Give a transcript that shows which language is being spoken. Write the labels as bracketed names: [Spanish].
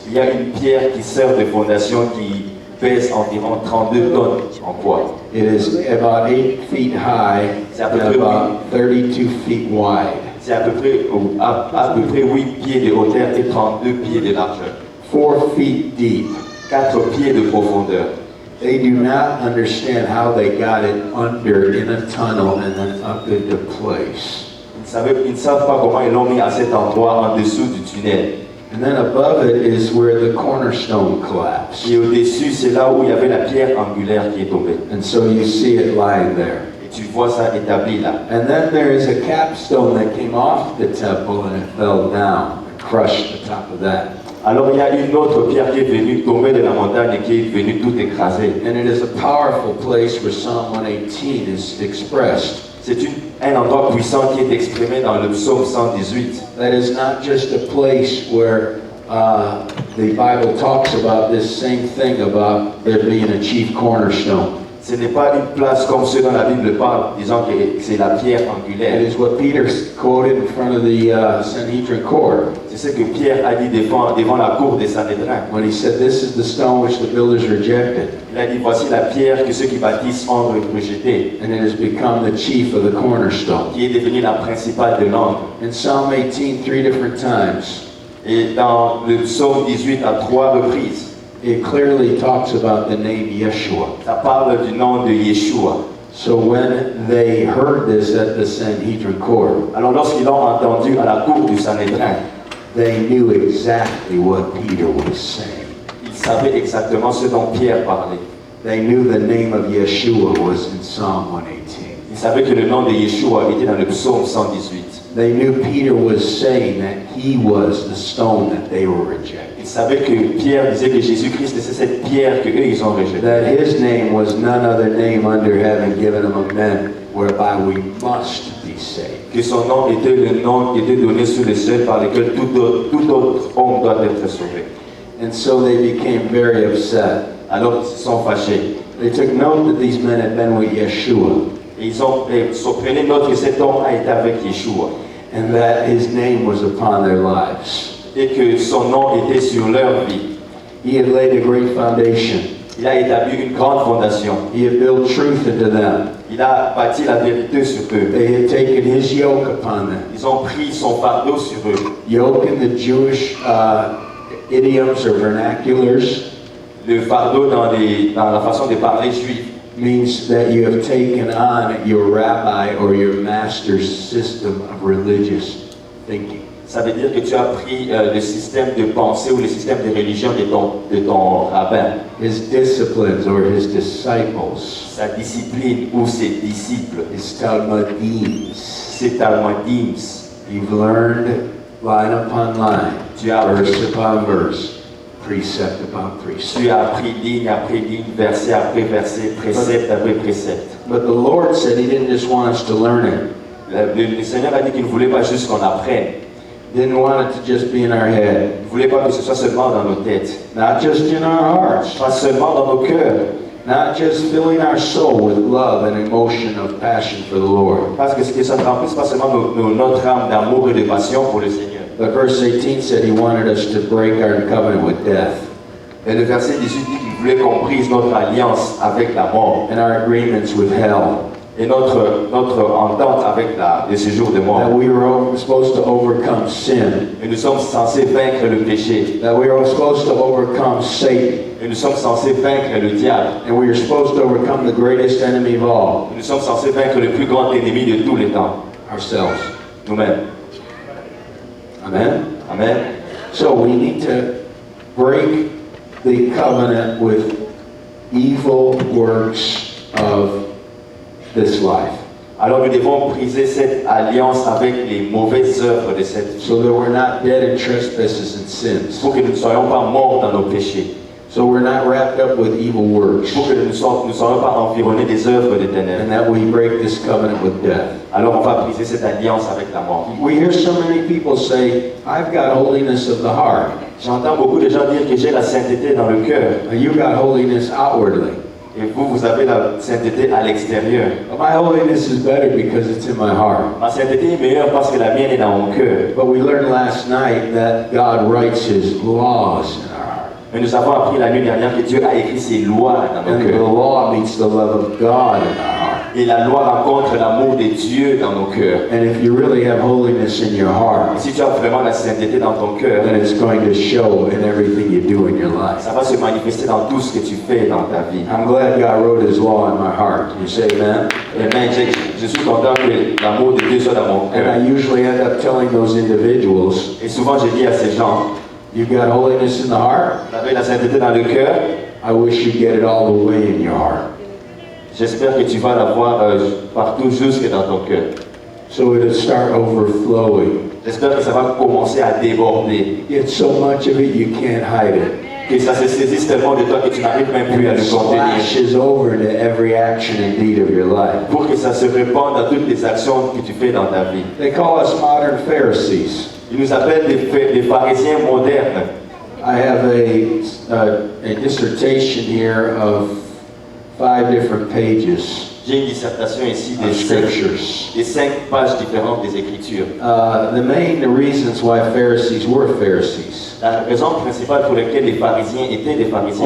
[French] Il y a une pierre qui sert de fondation qui pèse environ 32 tonnes en poids. [English] It is about 8 feet high and about 32 feet wide. [French] C'est à peu près 8 pieds de hauteur et 32 pieds de largeur. [English] 4 feet deep. [French] 4 pieds de profondeur. [English] They do not understand how they got it under in a tunnel and then up into place. [French] Ils ne savent pas comment ils l'ont mis à cet endroit en dessous du tunnel. [English] And then above it is where the cornerstone collapsed. [French] Et au-dessus, c'est là où il y avait la pierre angulaire qui est tombée. [English] And so you see it lying there. [French] Et tu vois ça établi là. [English] And then there is a capstone that came off the temple and it fell down and crushed the top of that. [French] Alors il y a une autre pierre qui est venue tomber de la montagne et qui est venue tout écraser. [English] And it is a powerful place where Psalm 118 is expressed. [French] C'est un endroit puissant qui est exprimé dans le psaume 118. [English] That is not just a place where the Bible talks about this same thing about there being a chief cornerstone. [French] Ce n'est pas une place comme ceux dont la Bible parle, disant que c'est la pierre [English] It [French] angulaire. [English] is what Peter quoted in front of the Sanhedrin court [French] C'est ce que Pierre a dit devant la cour des Sanhédrins. [English] when he said, "This is the stone which the builders rejected, [French] Il a dit, voici la pierre que ceux qui bâtissent ont rejetée, [English] and it has become the chief of the cornerstone." [French] qui est devenue la principale de l'angle. [English] In Psalm 18, 3 different times, [French] Et dans le psaume 18, à 3 reprises, [English] it clearly talks about the name Yeshua. [French] ça parle du nom de Yeshua. [English] So when they heard this at the Sanhedrin court, [French] Alors lorsqu'ils l'ont entendu à la cour du Sanhédrin, [English] they knew exactly what Peter was saying. [French] ils savaient exactement ce dont Pierre parlait. [English] They knew the name of Yeshua was in Psalm 118. [French] Ils savaient que le nom de Yeshua était dans le psaume 118. [English] They knew Peter was saying that he was the stone that they were rejecting. [French] Ils savaient que Pierre disait que Jésus-Christ c'est cette pierre que eux ils ont rejetée. [English] That his name was none other name under heaven given among men whereby we must be saved. [French] Que son nom était le nom qui était donné sous le ciel par lequel tout autre homme doit être sauvé. [English] And so they became very upset. [French] Alors ils se sont fâchés. [English] They took note that these men had been with Yeshua [French] Et ils prenaient note que cet homme a été avec Yeshua. [English] and that his name was upon their lives. [French] Et que son nom était sur leur vie. [English] He had laid a great foundation. [French] Il a établi une grande fondation. [English] He had built truth into them. [French] Il a bâti la vérité sur eux. [English] They had taken his yoke upon them. [French] Ils ont pris son fardeau sur eux. [English] Yoke in the Jewish idioms or vernaculars [French] Le fardeau dans la façon de parler juif [English] means that you have taken on your rabbi or your master's system of religious thinking. [French] Ça veut dire que tu as pris le système de pensée ou le système de religion de ton rabbin, [English] His disciplines or his disciples, [French] sa discipline ou ses disciples, [English] his talmudim. [French] ses talmudim. [English] You've learned line upon line, [French] Tu as [English] verse upon verse, precept upon precept. [French] Tu as appris ligne après ligne, verset après verset, précepte après précepte. [English] But the Lord said He didn't just want us to learn it. [French] Le Seigneur a dit qu'il ne voulait pas juste qu'on apprenne. [English] Didn't want it to just be in our head, [French] Il ne voulait pas que ce soit seulement dans nos têtes, [English] not just in our hearts, [French] pas seulement dans nos cœurs. [English] not just filling our soul with love and emotion of passion for the Lord. [French] Parce que ce que ça remplisse, pas seulement notre âme d'amour et de passion pour le Seigneur. [English] But verse 18 said He wanted us to break our covenant with death [French] Et le verset 18 dit qu'il voulait qu'on brise notre alliance avec la mort [English] and our agreements with hell. [French] et notre entente avec le séjour de [English] That [French] mort. [English] we were supposed to overcome sin. [French] Et nous sommes censés vaincre le péché. [English] That we are supposed to overcome Satan. [French] Et nous sommes censés vaincre le diable. [English] And we are supposed to overcome the greatest enemy of all, [French] Nous sommes censés vaincre le plus grand ennemi de tous les temps, [English] ourselves. [French] nous-mêmes. [English] Amen? [French] Amen. [English] So we need to break the covenant with evil works of this life, [French] Alors nous devons briser cette alliance avec les mauvaises œuvres de cette vie, [English] so that we're not dead in trespasses and sins, [French] pour que nous ne soyons pas morts dans nos péchés, [English] so we're not wrapped up with evil works, [French] pour que nous ne soyons pas environnés des œuvres des ténèbres. [English] and that we break this covenant with death. [French] Alors on va briser cette alliance avec la mort. [English] We hear so many people say, I've got holiness of the heart. [French] J'entends beaucoup de gens dire que j'ai la sainteté dans le cœur [English] You got holiness outwardly. [French] Et vous, vous avez la sainteté à l'extérieur. [English] My holiness is better because it's in my heart. [French] Ma sainteté est meilleure parce que la mienne est dans mon cœur. [English] But we learned last night that God writes His laws in our heart. [French] Mais nous avons appris la nuit dernière que Dieu a écrit ses lois dans nos [English] And the [French] cœurs. [English] law meets the love of God in our heart. [French] Et la loi rencontre l'amour de Dieu dans nos cœurs. [English] And if you really have holiness in your [French] Et [English] heart, [French] si tu as vraiment la sainteté dans ton cœur, [English] then it's going to show in everything you do in your life. [French] ça va se manifester dans tout ce que tu fais dans ta vie. [English] I'm glad God wrote His law in my heart. You say amen? Amen. [French] Je suis content que l'amour de Dieu soit dans mon [English] And I [French] cœur. [English] usually end up telling those individuals, [French] Et souvent, je dis à ces gens, [English] you got holiness in the heart? [French] vous avez la sainteté dans le cœur, [English] I wish you get it all the way in your heart. [French] j'espère que tu vas l'avoir partout jusque dans ton cœur. [English] So it'll start overflowing. [French] J'espère que ça va commencer à déborder. [English] You get so much of it you can't hide it. [French] Que ça se saisisse tellement de toi que tu n'arrives même plus à [English] It [French] le contenir. [English] splashes over into every action and deed of your life. [French] Pour que ça se répande dans toutes les actions que tu fais dans ta vie. [English] They call us modern Pharisees. [French] Ils nous appellent des pharisiens modernes. [English] I have a dissertation here of 5 different pages [French] J'ai une dissertation ici [English] of scriptures. [French] des 5 pages différentes des Écritures. [English] The main reasons why Pharisees were Pharisees. [French] La raison principale pour laquelle les pharisiens étaient des pharisiens,